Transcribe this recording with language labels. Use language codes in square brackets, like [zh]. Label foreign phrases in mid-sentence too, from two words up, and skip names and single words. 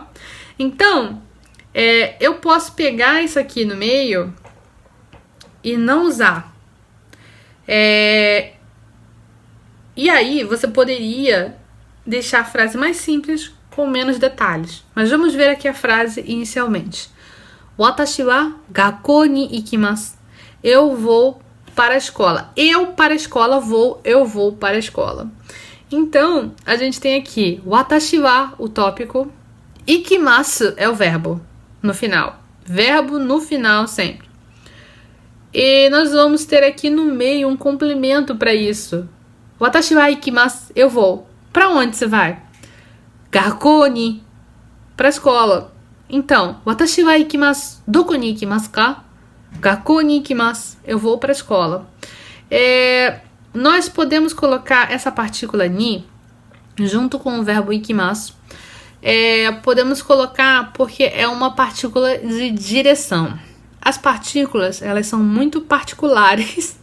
[pt] Então, eu posso pegar isso aqui no meio e não usar. E aí, você poderia deixar a frase mais simples, com menos detalhes. Mas vamos ver aqui a frase inicialmente. [ja] 私は学校に行きます. [pt] Eu vou para a escola. Eu para a escola vou, eu vou para a escola. Então, a gente tem aqui [ja] 私は, [pt] o tópico. Ikimasu é o verbo no final. Verbo no final sempre. E nós vamos ter aqui no meio um complemento para isso. [ja] 私は行きます, [pt] eu vou. Para onde você vai? [ja] 学校に, [pt] para a escola. Então, [ja] 私は行きます. どこに行きますか？学校に行きます. [pt] Eu vou para a escola. Nós podemos colocar essa partícula ni junto com o verbo ikimasu. Podemos colocar porque é uma partícula de direção. As partículas, elas são muito particulares.